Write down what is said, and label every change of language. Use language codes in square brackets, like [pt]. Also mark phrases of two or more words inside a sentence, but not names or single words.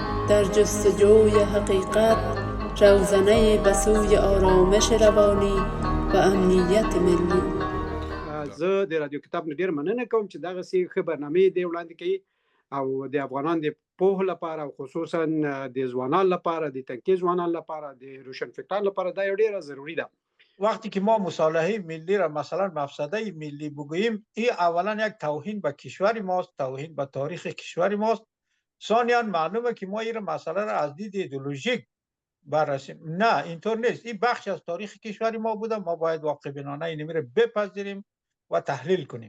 [fa] در جستجوی حقیقت، روزنه به سوی آرامش روانی و امنیت ملی. [ps] زه د رادیو کتاب نه ډیر مننه کوم چې دغه سي خبرنامې دی وړاندې کوي او د افغانان د پوهه لپاره او خصوصا د ځوانانو لپاره د تنکي ځوانانو لپاره د روشنفکرانو لپاره دا ډیره ضروری ده. [fa] وقتی که ما مصالحه ملی را مثلا مفسده ملی بگوییم، این اولا یک توهین به کشور ماست، توهین به تاریخ کشور ماست. ثانیاً معلومه که ما این مسئله را از دید ایدئولوژیک بررسیم. نه، اینطور نیست. این بخش از تاریخ کشور ما بوده، ما باید واقع بینانه این را بپذیریم و تحلیل کنیم.